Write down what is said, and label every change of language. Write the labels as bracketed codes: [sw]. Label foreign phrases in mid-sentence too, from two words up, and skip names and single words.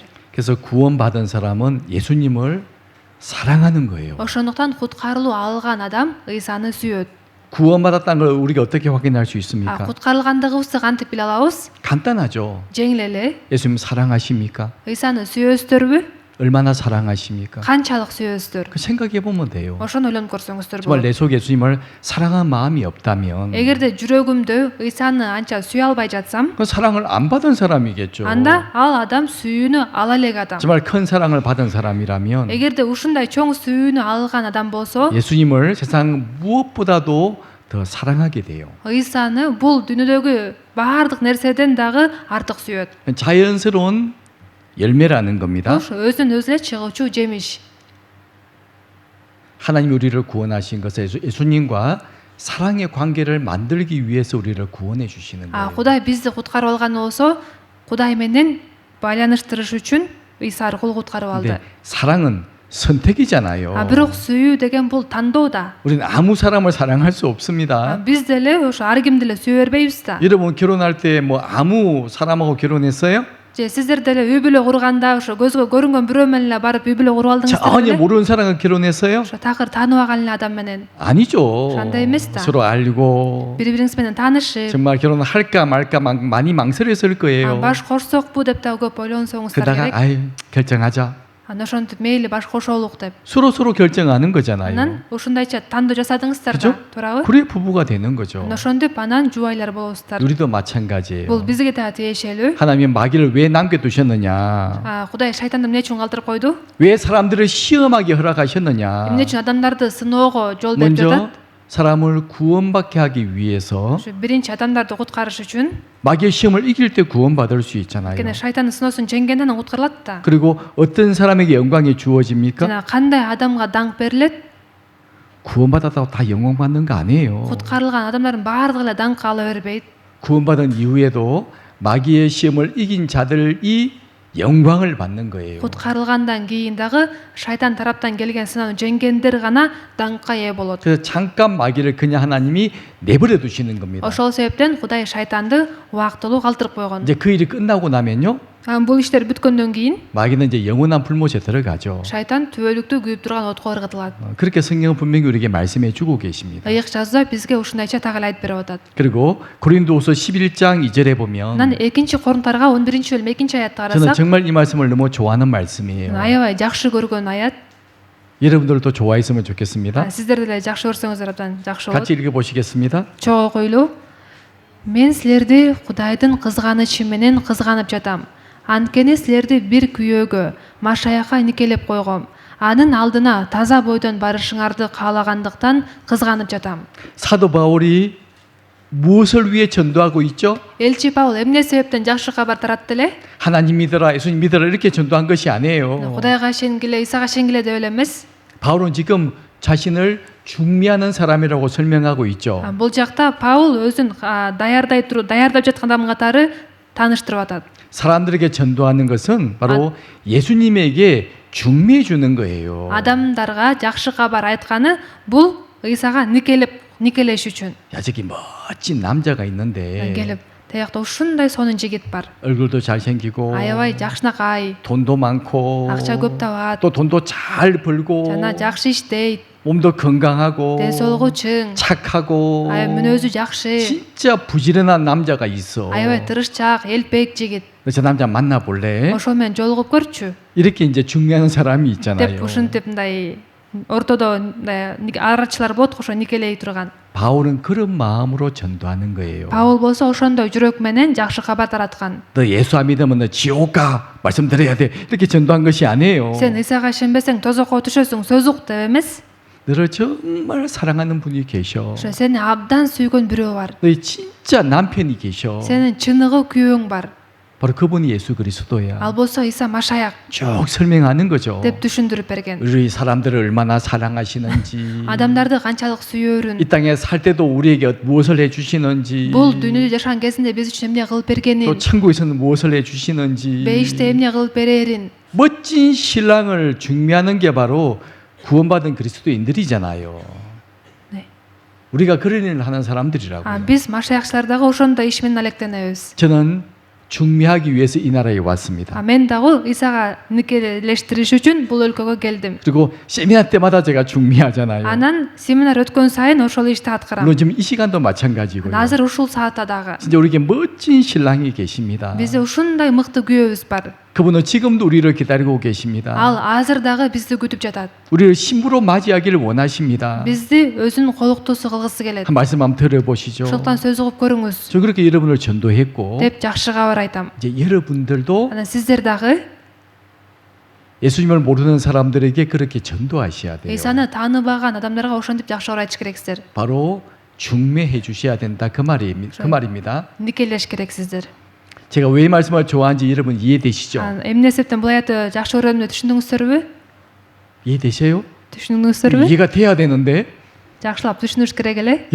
[ko] 그래서 구원받은 사람은 예수님을 사랑하는 거예요. [ky] ошондуктан куткарылуу алган адам ыйсаны сүйөт. [ko] 구원받았다는 걸 우리가 어떻게 확인할 수 있습니까? [ky] куткарылгандыгыбызды кантип биле алабыз? [ko] 간단하죠. [ky] жеңил эле. [ko] 예수님 사랑하십니까? [ky] ыйсаны сүйөсүздөрбү? [ko] 얼마나 사랑하십니까? [ky] канчалык сүйөсүздөр? [ko] 그 생각해 보면 돼요. [ky] ошону ойлонуп көрсөңүздөр [ko] 정말 [ky] болот. [ko] 내 속에 예수님을 사랑하는 마음이 없다면 [ky] эгерде жүрөгүмдө ыйсаны анча сүйө албай жатсам, [ko] 그 사랑을 안 받은 사람이겠죠. [ky] анда ал адам сүйүүнү ала элек адам. [ko] 정말 큰 사랑을 받은 사람이라면 [ky] эгерде ушундай чоң сүйүүнү алган адам болсо, [ko] 예수님을 세상 무엇보다도 더 사랑하게 돼요. [ky] ыйсаны бул дүйнөдөгү баардык нерседен дагы артык сүйөт. [ko] 자연스러운 열매라는 겁니다. [ky] ошо өзүнөн өзү эле чыгуучу жемиш. [ko] 하나님 우리를 구원하신 것은 예수님과 사랑의 관계를 만들기 위해서 우리를 구원해 주시는 거예요. [ky] Кудай бизди куткарып алган болсо, Кудай менен байланыштырыш үчүн Иса аркылуу куткарып алды. [ko] 근데 사랑은 선택이잖아요. [ky] Бирок сүйүү деген бул тандоо да. [ko] 우리는 아무 사람을 사랑할 수 없습니다. [ky] Биз деле ошо ар кимди эле сүйө бербейбиз да. [ko] 여러분 결혼할 때 뭐 아무 사람하고 결혼했어요? [ky] Же сиздер деле үй бүлө курганда ошо көзгө көрүнгөн бирөө менен эле барып үй бүлө куруп алдыңыздар [ko] 전혀 [ky] беле? [ko] 모르는 사람과 결혼했어요? [ky] Ошо такыр тааныбаган эле адам менен [ko] 아니죠. [ky] 그런데 эмес-та. [ko] 서로 알고 [ky] бири бириңиз менен таанышып, [ko] 정말 결혼할까 말까 많이 망설였을 거예요. [ky] баш кошсокпу деп да көп ойлонсоңуздар [ko] 그러다가 [ky] керек. [ko] 아이 결정하자. [ky] Ошентип мейли баш кошолук деп. [ko] 서로 결정하는 거잖아요. [ky] Анан ушундайча тандоо жасадыңыздар [ko] 그죠? [ky] да, туурабы? [ko] 그래 부부가 되는 거죠. [ky] Ошентип анан жубайлар болосуздар. [ko] 우리도 마찬가지예요. [ky] Бул бизге да тиешелүү. [ko] 하나님 마귀를 왜 남겨두셨느냐? [ky] Кудай шайтанды эмне үчүн калтырып койду? [ko] 왜 사람들을 시험하게 허락하셨느냐? [ky] Эмне үчүн адамдарды сыноого жол берип [ko] 먼저 [ky] жатат? [ko] 사람을 구원받게 하기 위해서 [ky] Ошо биринчи адамдарды куткарыш үчүн, [ko] 마귀의 시험을 이길 때 구원받을 수 있잖아요. [ky] анткени шайтандын сыноосун жеңгенде анан куткарылат да. [ko] 그리고 어떤 사람에게 영광이 주어집니까? [ky] жана кандай адамга даңк берилет? [ko] 구원받았다고 다 영광 받는 거 아니에요. [ky] Куткарылган адамдардын баардыгы эле даңк ала бербейт. [ko] 구원받은 이후에도 마귀의 시험을 이긴 자들이 영광을 받는 거예요. [ky] Куткарылгандан кийин дагы шайтан тараптан келген сыноону жеңгендер гана даңкка ээ болот. [ko] 그래서 잠깐 마귀를 그냥 하나님이 내버려 두시는 겁니다. [ky] Ошол себептен Кудай шайтанды убактылуу калтырып койгон. [ko] 이제 그 일이 끝나고 나면요, [ky] Бул иштер бүткөндөн кийин [ko] 마귀는 이제 영원한 불못에 들어가죠. [ky] шайтан түбөлүктүү күйүп турган отко ыргытылат. [ko] 그렇게 성경은 분명히 우리에게 말씀해 주고 계십니다. [ky] Ыйык жазда бизге ушундайча так эле айтып берип атат. [ko] 그리고 고린도후서 11장 2절에 보면 [ky] Анан 2 Корунтарга 11 бөлүм 2 аятты [ko] 저는 [ky] карасак, [ko] 정말 이 말씀을 너무 좋아하는 말씀이에요. [ky] аябай жакшы көргөн аят. [ko] 여러분들도 좋아했으면 좋겠습니다. [ky] Сиздер деле жакшы көрсөңүздөр абдан жакшы болот. [ko] 같이 읽어보시겠습니다. [ky] Чогуу окуйлуу. Мен силерди Кудайдын кызганычы менен кызганып жатам. Анткени силерди бир күйөөгө, Машаякка никелеп койгом. Анын алдына таза бойдон барышыңарды каалагандыктан кызганып жатам. [ko] 사도 바울이 무엇을 위해 전도하고 있죠? [ky] Элчи Паул эмне себептен жакшы кабар таратты эле? [ko] 하나님 믿어라, 예수님 믿어라 이렇게 전도한 것이 아니에요. [ky] Кудайга ишенгиле, Исага ишенгиле деп эле эмес. [ko] 바울은 지금 자신을 중미하는 사람이라고 설명하고 있죠. [ky] Бул жакта Паул өзүн даярдап жаткан адам катары тааныштырып атат. [ko] 사람들에게 전도하는 것은 바로 예수님에게 중미해 주는 거예요. [ky] Адамдарга жакшы кабар айтканы бул Исага никелеш үчүн. [ko] 야, 저기 멋진 남자가 있는데 [ky] Келип, таякта ушундай сонун жигит бар. [ko] 얼굴도 잘생기고 [ky] Аябай жакшынакай, [ko] 돈도 많고 [ky] акча көп табат, [ko] 또 돈도 잘 벌고 [ky] жана жакшы иштейт, [ko] 몸도 건강하고 [ky] ден соолугу чың, [ko] 착하고 [ky] мүнөзү жакшы, [ko] 진짜 부지런한 남자가 있어. [ky] аябай тырышчаак, элпек жигит. [ko] 저 남자 만나볼래? [ky] Ошол менен жолугуп көрчү [ko] 이렇게 이제 중요한 사람이 [ky] деп [ko] 있잖아요. [ky] ушинтип мындай ортодо арачылар болот, ошо никелей турган. [ko] 바울은 그런 마음으로 전도하는 거예요. [ky] Паул болсо ошондой жүрөк менен жакшы кабар тараткан. [ko] 너 예수 안 믿으면 너 지옥 가 말씀드려야 돼 이렇게 전도한 것이 아니에요. [ky] Сен Исага ишенбесең тозокко түшөсүң, сөз ук деп эмес. [ko] 너를 정말 사랑하는 분이 계셔. [ky] Ошо сени абдан сүйгөн бирөө бар. [ko] 너의 진짜 남편이 계셔. [ky] Сенин чыныгы күйөөң бар. [ko] 바로 그분이 예수 그리스도야. [ky] Ал болсо Иса Машаяк [ko] 쭉 설명하는 거죠. [ky] деп түшүндүрүп берген. [ko] 우리 사람들을 얼마나 사랑하시는지, [ky] Адамдарды канчалык сүйөөрүн, [ko] 이 땅에 살 때도 우리에게 무엇을 해주시는지, [ky] бул дүйнөдө жашаган кезинде биз үчүн эмне кылып [ko] 또 [ky] бергенин, [ko] 천국에서는 무엇을 해주시는지, [ky] бейиште эмне кылып берерин. [ko] 멋진 신랑을 중미하는 게 바로 구원받은 그리스도인들이잖아요. 네. 우리가 그런 일을 하는 사람들이라고요. [ky] Биз Машаякчылар дагы ошондой иш менен алектенебиз. [ko] 저는 중미하기 위해서 이 나라에 왔습니다. [ky] Мен дагы Исага никелештириш үчүн бул өлкөгө келдим. [ko] 그리고 세미나 때마다 제가 중미하잖아요. [ky] Анан семинар өткөн сайын ошол ишти аткарам. [ko] 물론 지금 이 시간도 마찬가지고요. [ky] Азыр ушул саатта дагы [ko] 진짜 우리에게 멋진 신랑이 계십니다. [ky] бизде ушундай мыкты күйөөбүз бар. [ko] 그분은 지금도 우리를 기다리고 계십니다. [ky] Ал азыр дагы бизди күтүп жатат. [ko] 우리를 신부로 맞이하기를 원하십니다. [ky] Бизди өзүнүн колуктуусу кылгысы келет. [ko] 한 말씀 한번 들어보시죠. [ky] ошондуктан сөз угуп көрүңүз [ko] 저 그렇게 여러분을 전도했고 [ky] деп жакшы кабар айтам. [ko] 이제 여러분들도 [ky] Анан сиздер дагы [ko] 예수님을 모르는 사람들에게 그렇게 전도하셔야 돼요. [ky] Исаны тааныбаган адамдарга ошентип жакшы кабар айтыш керексиздер. [ko] 바로 중매해 주셔야 된다 그 말입니다. [ky] никелеш керексиздер. [ko] 제가 왜 이 말씀을 좋아하는지 여러분 이해되시죠? [ky] эмне себептен бул аятты жакшы көргөнүмдү түшүндүңүздөрбү? [ko] 이해되세요? [ky] түшүндүңүздөрбү? [ko] 이해가 돼야 되는데 [ky] жакшылап түшүнүш керек эле.